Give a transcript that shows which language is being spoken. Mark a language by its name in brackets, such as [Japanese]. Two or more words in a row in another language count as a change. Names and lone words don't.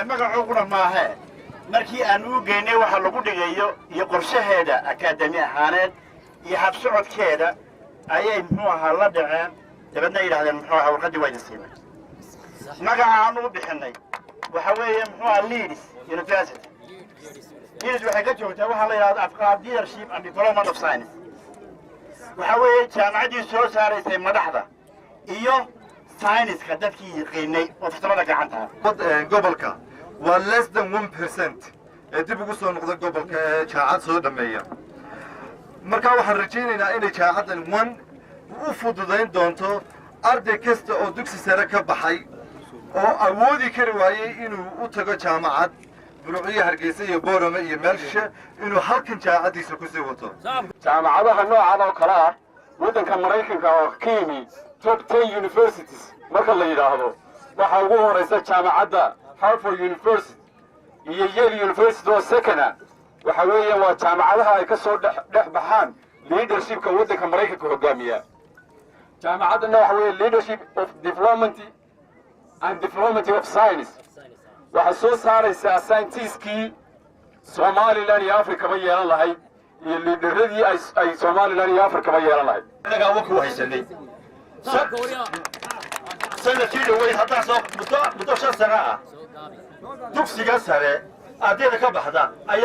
[Somali] magacu qura maahe markii aan u geynay waxa lagu dhigayo iyo qorshaheeda akaademi ahaaneed iyo habsocodkeeda ayay muxuu ahaa la dhaceen dabadna yidhahdeen muxuu ahaa warqaddii waa idin siimay magaca aan u bixinay waxa weeye muxuu ahaa Leeds University Leeds waxay ka joogtaa waxaa la yidhahda afqaad [English] leadership and development of science [Somali] waxa weeye jaamacaddii soo saaraysay madaxda iyo sayniska dadkii yaqiinay oo farsamada gacanta gobolka waa [English] less than 1% [Somali] ee dib ugu soo noqda gobolka ee jaamacad soo dhameeya marka waxaan rajaynaynaa inay jaamacadan u fududayn doonto arday kasta oo dugsi sare ka baxay oo awoodi kari waayay inuu u tago jaamacad Buruuciya Hargeysa iyo Boorama iyo Meelshe inuu halkan jaamacadiisa ku sii wato jaamacadaha noocan oo kale ah waddanka Mareykanka oo ka yimi [English] top 10 universities [Somali] marka la yiraahdo waxa ugu horeysa jaamacadda Harvard University iyo Yale University oo second waxa weeye waa jaamacadaha ay ka soo dhex baxaan leadershipka waddanka Mareykanka hogaamiya jaamacadana waxa weeye [English] leadership of development and development of science [Somali] waxa soo saaraysa scientists-kii Soomaaliland iyo Afrika ma yeelan lahayd iyo leaderadii ay Soomaaliland iyo Afrika ma yeelan lahayd anaga wax ku haysanay sanadkii dhawey hadda soo muddo 5 sano ah dugsiga sare ardayda ka baxda ayaa